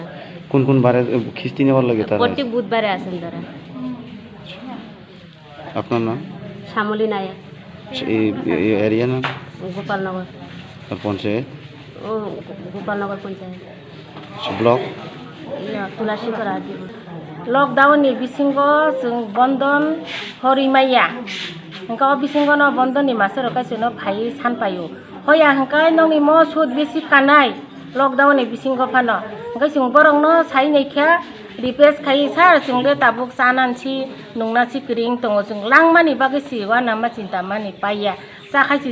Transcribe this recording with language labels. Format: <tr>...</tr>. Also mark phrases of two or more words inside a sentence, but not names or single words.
<bn>কোন বারে খিস্তি নেওয়ার লাগে তারা প্রত্যেক বুধবারে আসেন তারা আপনার নাম শ্যামলী নায়ক এই এরিয়া নাম গোপালনগর পঞ্চায়েত ও গোপালনগর পঞ্চায়েত ব্লক তুলাশিখক</bn> <trp>लकडाउननि बिसिंगो जों बन्धन हरिमाया हंका बिसिंगो बन्धननि मासेर काइसेनो भाइ सानपायो हया हंका नंनि म सुद बेसि कानाय लकडाउननि बिसिंगो फानो हंका जों बरंनो साइनायखा रिप्लेस खाइ सार जोंले ताबुक सानानसि नंनासि ग्रिं दङ जों लांमानि बागै सिवा नामा चिन्ता मानि पाया साखाइसि</trp>